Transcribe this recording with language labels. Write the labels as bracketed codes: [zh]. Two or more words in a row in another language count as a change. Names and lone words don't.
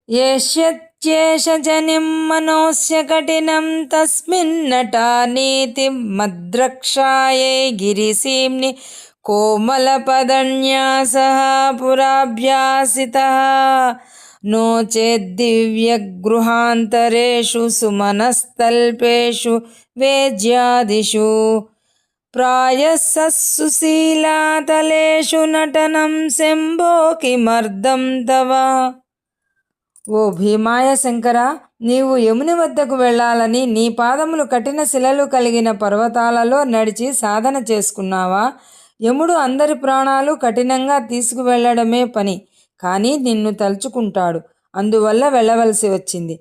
[sa] येष्यत्येष जनिं मनोस्य कठिनं तस्मिन्नटानीतिमद्रक्षायै गिरिसीम्नि कोमलपदन्यासः पुराभ्यासितः नो चेद्दिव्यगृहान्तरेषु सुमनस्तल्पेषु वेज्यादिषु प्रायः सुशीलातलेषु नटनं शम्भो किमर्थं तव. [te] ఓ భీమాయ శంకర, నీవు యముని వద్దకు వెళ్ళాలని నీ పాదములు కఠిన శిలలు కలిగిన పర్వతాలలో నడిచి సాధన చేసుకున్నావా? యముడు అందరి ప్రాణాలు కఠినంగా తీసుకువెళ్ళడమే పని, కానీ నిన్ను తలుచుకుంటాడు, అందువల్ల వెళ్ళవలసి వచ్చింది.